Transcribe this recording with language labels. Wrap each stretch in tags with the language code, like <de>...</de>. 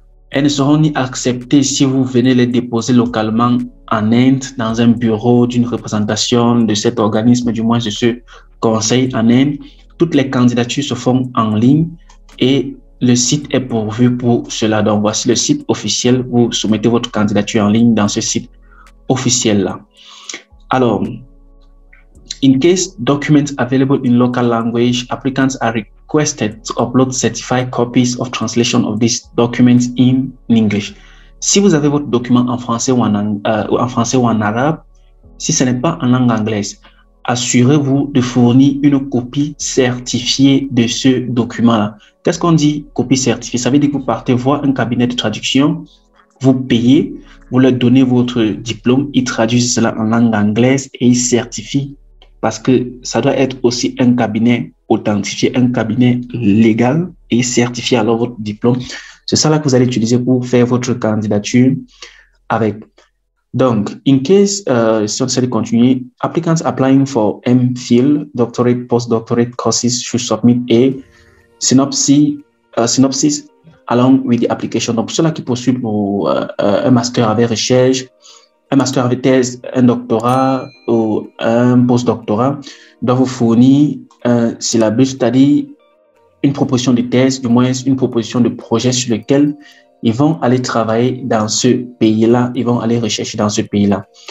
<fr>Elles ne seront ni acceptées si vous venez les déposer localement en Inde, dans un bureau d'une représentation de cet organisme, du moins de ce conseil en Inde. Toutes les candidatures se font en ligne et le site est pourvu pour cela. Donc, voici le site officiel. Vous soumettez votre candidature en ligne dans ce site officiel-là.</fr> <en>Alors, in case documents available in local language, applicants are requested to upload certified copies of translation of these documents in English.</en> <fr>Si vous avez votre document en français ou en arabe, si ce n'est pas en langue anglaise, assurez-vous de fournir une copie certifiée de ce document-là. Qu'est-ce qu'on dit copie certifiée? Ça veut dire que vous partez voir un cabinet de traduction, vous payez, vous leur donnez votre diplôme, ils traduisent cela en langue anglaise et ils certifient parce que ça doit être aussi un cabinet authentifié, un cabinet légal et ils certifient alors votre diplôme. C'est ça là que vous allez utiliser pour faire votre candidature avec.</fr> <en>Donc, in case,</en> <fr>si on essaie de continuer,</fr> <en>applicants applying for MPhil, doctorate, postdoctorate courses should submit a synopsis along with the application.</en> <fr>Donc, pour ceux-là qui poursuivent pour un master avec recherche, un master avec thèse, un doctorat ou un postdoctorat, doivent vous fournir un syllabus, c'est-à-dire une proposition de thèse, du moins une proposition de projet sur lequel ils vont aller travailler dans ce pays-là, ils vont aller rechercher dans ce pays-là.</fr>